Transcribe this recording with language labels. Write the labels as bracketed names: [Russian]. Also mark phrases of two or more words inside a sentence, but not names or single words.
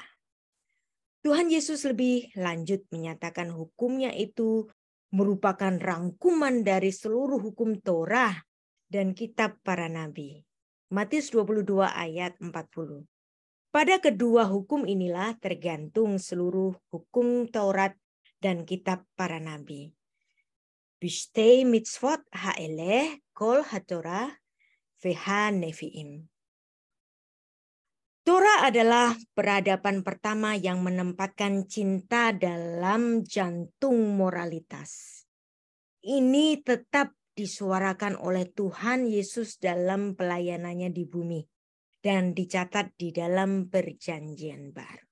[Indonesian] Tuhan Yesus lebih lanjut menyatakan hukumnya itu merupakan rangkuman dari seluruh hukum Torah dan kitab para nabi. Matius 22 ayat 40. Pada kedua hukum inilah tergantung seluruh hukum Taurat dan kitab para nabi. [Hebrew] בשתי מצוות האלה כל התורה והנביאים. [Indonesian] Torah adalah peradaban pertama yang menempatkan cinta dalam jantung moralitas. Ini tetap disuarakan oleh Tuhan Yesus dalam pelayanannya di bumi dan dicatat di dalam Perjanjian Baru.